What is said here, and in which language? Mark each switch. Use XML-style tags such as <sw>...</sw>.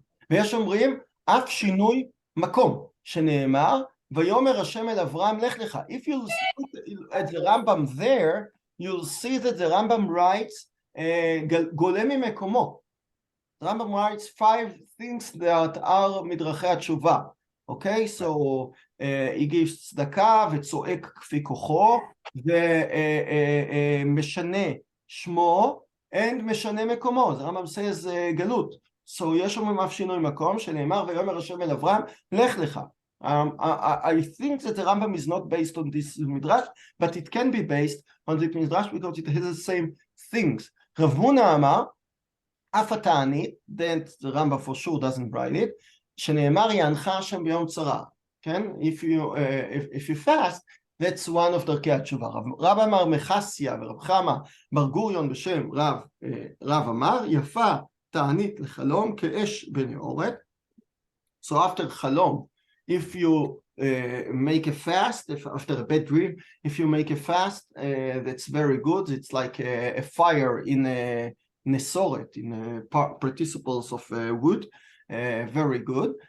<he>ויש אומרים אף שינוי מקום שנאמר ויאמר השם אל אברהם לך לך.</he> <en>If you look at the Rambam there, you'll see that the Rambam writes גולה ממקומו. The Rambam writes 5 things that are מדרכי התשובה. Okay, so he gives</en> <he>צדקה וצועק כפי כוחו ומשנה שמו and משנה מקומו.</he> <en>The Rambam says גלות.</en> <he>So יש אומרים אף שינוי מקום שנאמר ויאמר השם אל אברהם לך לך.</he> <en>I think that the Rambam is not based on this midrash, but it can be based on the midrash because it has the same things.</en> <he>רב הונא אמר אף התענית,</he> <en>that the Rambam for sure doesn't write it,</en> <he>שנאמר יענך השם ביום צרה. כן?</he> <en>If you fast, that's one of דרכי התשובה.</en> <he>רב אמר מחסיה ורב חמה בר גוריון בשם רב אמר יפה תענית לחלום כאש בנעורת.</he> <en>So after חלום, if you make a fast, if after a bad dream, if you make a fast, that's very good. It's like a fire in a nesoret, in participles of wood, very good.</en>